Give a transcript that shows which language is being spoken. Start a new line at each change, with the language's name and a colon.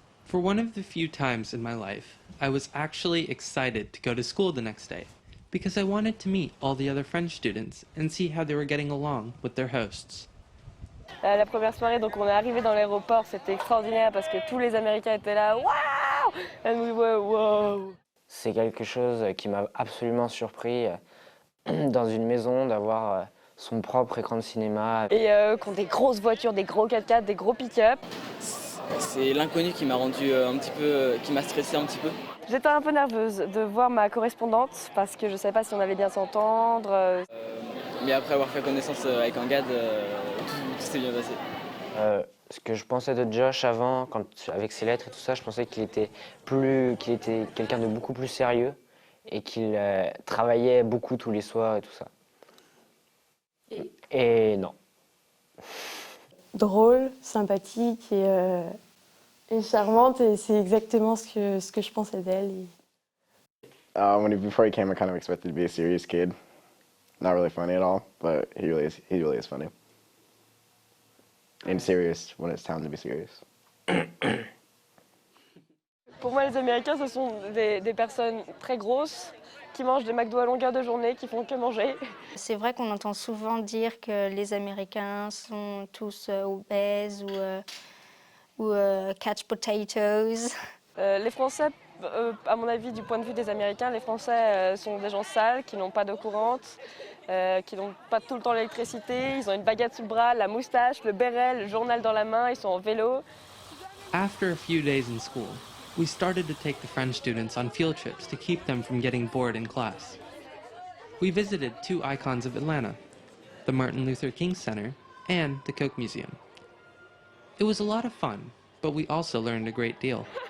English: For one of the few times in my life, I was actually excited to go to school the next day because I wanted to meet all the other French students and see how they were getting along with their hosts.
French: La première soirée, donc on est arrivé dans l'aéroport, c'était extraordinaire parce que tous les Américains étaient là, waouh!
English: And we were wow!
French: C'est quelque chose qui m'a absolument surpris dans une maison d'avoir son propre écran de cinéma. Et qui ont des grosses voitures, des gros 4x4, des gros pick-up. C'est l'inconnu qui m'a rendu un petit peu, qui m'a stressé un petit peu. J'étais un peu nerveuse de voir ma correspondante parce que je ne savais pas si on allait bien s'entendre. Mais après avoir fait connaissance avec un gars, tout s'est bien passé. Ce que je pensais de Josh avant, avec ses lettres et tout ça, je pensais qu'il était quelqu'un de beaucoup plus sérieux et qu'il travaillait beaucoup tous les soirs et tout ça. Et non. Drôle, sympathique et charmante, et c'est exactement ce que je pensais d'elle.
English: Before he came, I kind of expected to be a serious kid, not really funny at all, but he really is funny. And serious when it's time to be serious.
French: Pour moi, les Américains, ce sont des personnes très grosses qui mangent des McDo à longueur de journée, qui font que manger. C'est vrai qu'on entend souvent dire que les Américains sont tous obèses ou catch potatoes. Les Français, à mon avis, du point de vue des Américains, les Français sont des gens sales, qui n'ont pas d'eau courante, qui n'ont pas tout le temps l'électricité. Ils ont une baguette sous le bras, la moustache, le béret, le journal dans la main, ils sont en vélo.
English: After a few days in school, we started to take the French students on field trips to keep them from getting bored in class. We visited two icons of Atlanta, the Martin Luther King Center and the Coke Museum. It was a lot of fun, but we also learned a great deal.